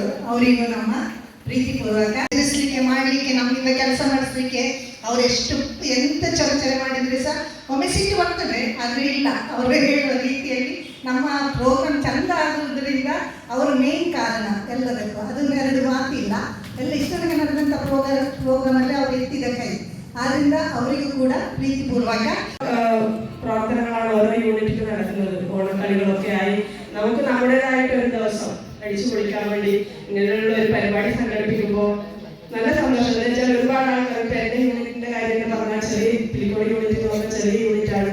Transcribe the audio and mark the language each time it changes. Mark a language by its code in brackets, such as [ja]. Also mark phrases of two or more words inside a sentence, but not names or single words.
[kn] ಅವರಿಗೂ ನಮ್ಮ ಪ್ರೀತಿಪೂರ್ವಕ ತಿಳಿಸ್ಲಿಕ್ಕೆ ಮಾಡಲಿಕ್ಕೆ ನಮ್ಮಿಂದ ಕೆಲಸ ಮಾಡಿಸ್ಲಿಕ್ಕೆ ಅವರೆಷ್ಟು ಎಂತ ಚೊರಚರೆ ಮಾಡಿದ್ರೆ ಸಹ ಒಮ್ಮೆ ಸಿಟ್ಟು ಬರ್ತದೆ, ಆದರೆ ಇಲ್ಲ, ಅವರು ಹೇಳುವ ರೀತಿಯಲ್ಲಿ ನಮ್ಮ ಪ್ರೋಗ್ರಾಮ್ ಚಂದ ಆಗುವುದರಿಂದ ಅವರು ಮೇನ್ ಕಾರಣ ಎಲ್ಲದಕ್ಕೂ. ಅದನ್ನು ಎರಡು ಮಾತಿಲ್ಲ, ಎಲ್ಲ ಇಷ್ಟೊಂದು ನಡೆದಂಥ ಪ್ರೋಗ್ರಾಮಲ್ಲಿ ಅವರು ಎತ್ತಿದ ಕೈ. [ml] ആദ്യം അവർക്ക് കൂടെ പ്രീതിപൂർവക പ്രവർത്തനങ്ങളാണ് ഓരോ യൂണിറ്റിൽ നടക്കുന്നത്. ഓണക്കളികളൊക്കെ ആയി നമുക്ക് നമ്മുടേതായിട്ട് ഒരു ദിവസം അടിച്ചു പൊളിക്കാൻ വേണ്ടി ഇങ്ങനെയുള്ള ഒരു പരിപാടി സംഘടിപ്പിക്കുമ്പോൾ നല്ല സന്തോഷം. എന്ന് വെച്ചാൽ ഒരുപാട് ആൾക്കാർ ഇപ്പം എൻ്റെ യൂണിറ്റിൻ്റെ കാര്യം പറഞ്ഞാൽ പിലിക്കോട് യൂണിറ്റ് എന്ന് ചെറിയ യൂണിറ്റാണ്.